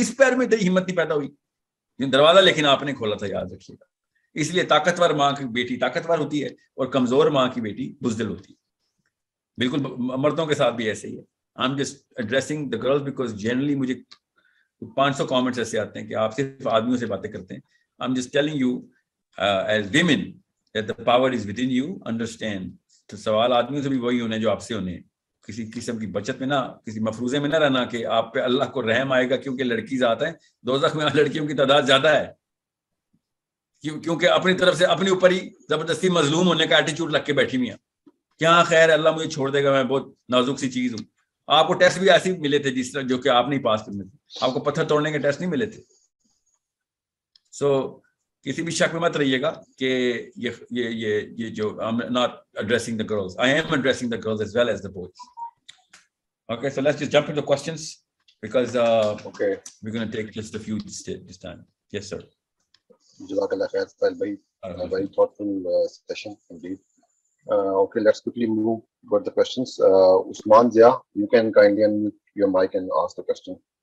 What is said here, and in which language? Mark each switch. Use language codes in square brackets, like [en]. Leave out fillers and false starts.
[ur] اس پیر میں تیری ہمت نہیں پیدا ہوئی دروازہ, لیکن آپ نے کھولا تھا, یاد رکھیے گا. اس لیے طاقتور ماں کی بیٹی طاقتور ہوتی ہے اور کمزور ماں کی بیٹی بزدل ہوتی ہے. بالکل مردوں کے ساتھ بھی ایسے ہی ہے. [en] I'm just addressing the girls because generally [ur] مجھے 500 comments ایسے آتے ہیں کہ آپ صرف آدمیوں سے باتیں کرتے ہیں. [en] I'm just telling you as women that the power is within you. Understand. [ur] تو سوال آدمیوں سے بھی وہی ہونے جو آپ سے ہونے. کسی قسم کی بچت میں نہ, کسی مفروضے میں نہ رہنا کہ آپ پہ اللہ کو رحم آئے گا کیونکہ لڑکی ذات ہے. دوزخ میں لڑکیوں کی تعداد زیادہ ہے کیونکہ اپنی طرف سے اپنے اوپر ہی زبردستی مظلوم ہونے کا ایٹیچیوڈ رکھ کے بیٹھی ہوئی ہیں. کیا خیر ہے, اللہ مجھے چھوڑ دے گا, میں بہت نازک سی چیز ہوں. آپ کو ٹیسٹ بھی ایسے ملے تھے جس طرح جو کہ آپ نہیں پاس کرنے تھے. آپ کو پتھر توڑنے کے ٹیسٹ نہیں ملے تھے. سو کسی بھی شک میں مت رہیے گا کہ یہ جو [en] I'm not addressing the girls. I am addressing the girls as well as the boys. Okay, so let's just jump into questions because okay, we're going to take just a few this time. Yes, sir. Jazakallah khair, Sahil bhai. Very thoughtful session indeed. Okay, let's quickly move toward the questions. Usman Zia, you can kindly unmute your mic and ask the question.